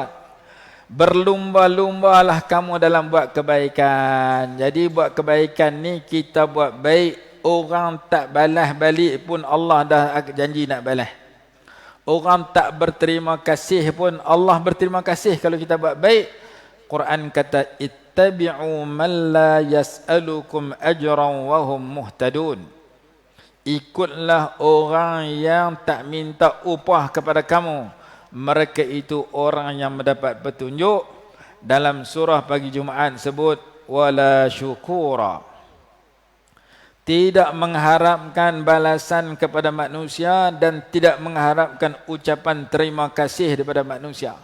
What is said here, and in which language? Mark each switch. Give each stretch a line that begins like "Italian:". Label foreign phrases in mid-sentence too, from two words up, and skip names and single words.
Malay: Berlumba-lumbalah kamu dalam buat kebaikan. Jadi buat kebaikan ni kita buat baik, orang tak balas balik pun Allah dah janji nak balas. Orang tak berterima kasih pun Allah berterima kasih kalau kita buat baik. Quran kata
Arabic: اتبعوا من لا يسألكم أجرا وهم مهتدون.
Malay: Ikutlah orang yang tak minta upah kepada kamu. Mereka itu orang yang mendapat petunjuk. Dalam surah pagi Jumaat sebut
Arabic: ولا شكورا.
Malay: Tidak mengharapkan balasan kepada manusia dan tidak mengharapkan ucapan terima kasih daripada manusia.